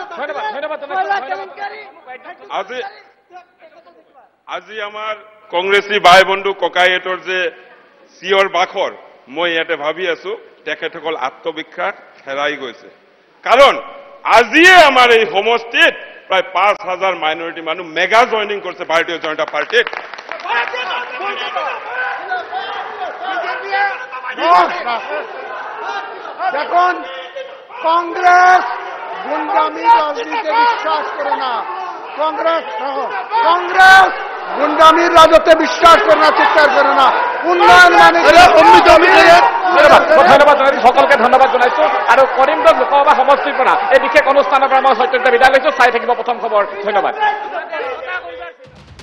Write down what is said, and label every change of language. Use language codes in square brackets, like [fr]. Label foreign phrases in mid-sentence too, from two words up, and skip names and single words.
[as] আজি আমাৰ কংগ্ৰেছী ভাই বন্ধু ককাইহঁতৰ যে চিঞৰ বাখৰ, মই ইয়াতে ভাবি আছো তেখেতসকল আত্মবিশ্বাস হেৰাই গৈছে। কাৰণ আজিয়ে আমাৰ এই সমষ্টিত প্ৰায় 5,000 মাইনৰিটি মানুহ [en] mega joining [as] কৰিছে ভাৰতীয় জনতা পাৰ্টিত। [bn] দেখুন, কংগ্রেস গুন্ডামি রাজনীতিতে বিশ্বাস করে না। কংগ্রেস গুন্ডামির রাজত্বে বিশ্বাস করে না, চিৎকার করে না। [as] উন্নয়ন মানে ধন্যবাদ জনাইছো, সকলকে ধন্যবাদ জনাইছো। আৰু কৰিমগঞ্জ লোকসভা সমষ্টিৰ পৰা এই বিশেষ অনুষ্ঠানৰ পৰা মই সত্যজিত বিদায় লৈছো। চাই থাকিব প্ৰথম খবৰ। ধন্যবাদ।